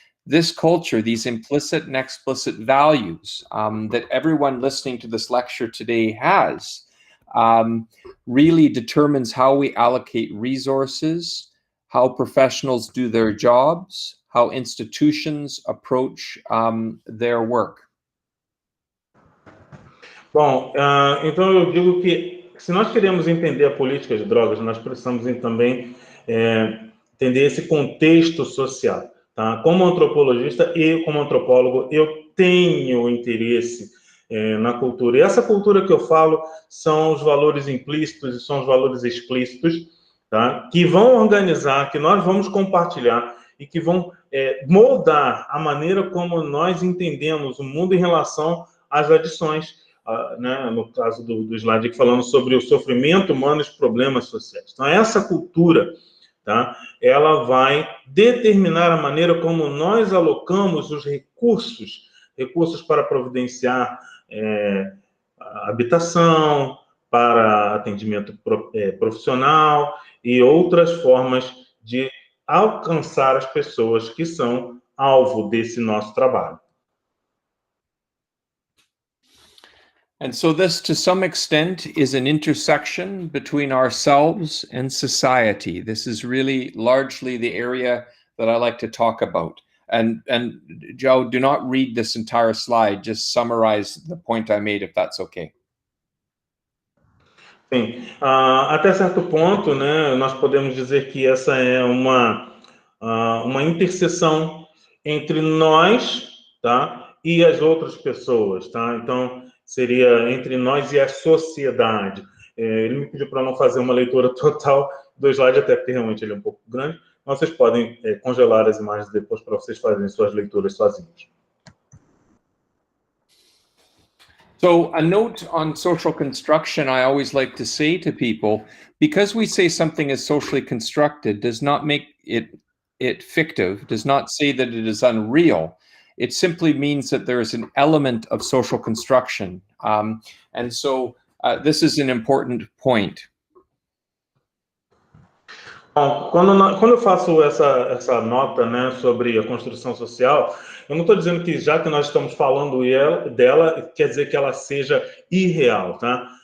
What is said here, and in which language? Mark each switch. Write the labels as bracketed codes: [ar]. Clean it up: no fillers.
[en] This culture, these implicit and explicit values that everyone listening to this lecture today has, really determines how we allocate resources, how professionals do their jobs, how institutions approach their work. [pt] Bom, então eu digo que se nós queremos entender a política de drogas, nós precisamos também entender esse contexto social, tá? Como antropologista e como antropólogo, eu tenho interesse na cultura. E essa cultura que eu falo são os valores implícitos e são os valores explícitos, tá? Que vão organizar, que nós vamos compartilhar e que vão moldar a maneira como nós entendemos o mundo em relação às adições, né? No caso do slide aqui, falando sobre o sofrimento humano e os problemas sociais. Então, essa cultura, tá? Ela vai determinar a maneira como nós alocamos os recursos para providenciar habitação, para atendimento profissional e outras formas de alcançar as pessoas que são alvo desse nosso trabalho. [en] And so this, to some extent, is an intersection between ourselves and society. This is really largely the area that I like to talk about. And Joe, do not read this entire slide, just summarize the point I made, if that's okay. [pt] Sim, até certo ponto, né, nós podemos dizer que essa é uma interseção entre nós, tá, e as outras pessoas, tá? Então, seria entre nós e a sociedade. Ele me pediu para não fazer uma leitura total do slide, até porque realmente ele é um pouco grande, mas vocês podem congelar as imagens depois para vocês fazerem suas leituras sozinhos. [en] So a note on social construction, I always like to say to people, because we say something is socially constructed does not make it fictive, does not say that it is unreal. It simply means that there is an element of social construction. And so this is an important point. [pt] Bom, quando eu faço essa nota, né, sobre a construção social, eu não estou dizendo que já que nós estamos falando dela, quer dizer que ela seja irreal, tá?